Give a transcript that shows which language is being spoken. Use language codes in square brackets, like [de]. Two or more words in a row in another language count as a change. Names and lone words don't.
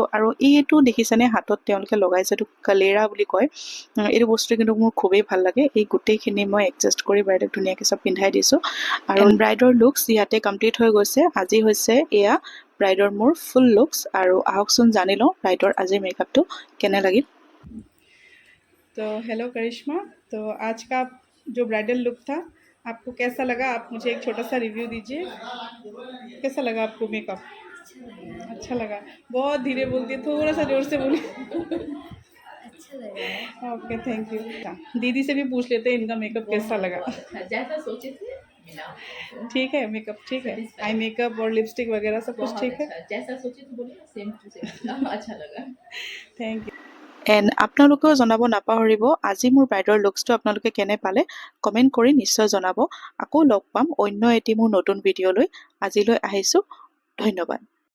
[as] আৰু এইটো দেখিছেনে হাতত তেওঁলোকে লগাইছে, এইটো কালেৰা বুলি কয়। এইটো বস্তু কিন্তু মোৰ খুবেই ভাল লাগে। এই গোটেইখিনি মই এডজাষ্ট কৰি ব্ৰাইডক ধুনীয়াকৈ চব পিন্ধাই দিছোঁ। আৰু ব্ৰাইডৰ লুকছ ইয়াতে কমপ্লিট হৈ গৈছে। আজি হৈছে এয়া ব্ৰাইডৰ মোৰ [en] full looks. [as] আৰু আহকচোন জানি লওঁ ব্ৰাইডৰ আজিৰ মেকআপটো কেনে লাগিল। [hi] तो हेलो करिश्मा, तो आज का जो [en] bridal look [hi] था आपको कैसा लगा? आप मुझे एक छोटा सा रिव्यू दीजिए। कैसा लगा आपको मेकअप? अच्छा लगा। बहुत धीरे बोलती है, थोड़ा सा जोर से बोलिए। अच्छा लगा। [en] okay, thank you. [hi] दीदी से भी पूछ लेते हैं इनका मेकअप कैसा लगा। जैसा सोचे थे ठीक है, मेकअप ठीक है, [en] eye makeup [hi] और लिपस्टिक वगैरह सब कुछ ठीक है। जैसा सोचे थे बोलिए, [en] same to same [hi] अच्छा लगा। [en] thank you. [as] এণ্ড আপোনালোকেও জনাব নাপাহৰিব আজি মোৰ ব্ৰাইডৰ লুকছটো আপোনালোকে কেনে পালে, কমেণ্ট কৰি নিশ্চয় জনাব। আকৌ লগ পাম অন্য এটি মোৰ নতুন ভিডিঅ'লৈ। আজিলৈ আহিছোঁ, ধন্যবাদ।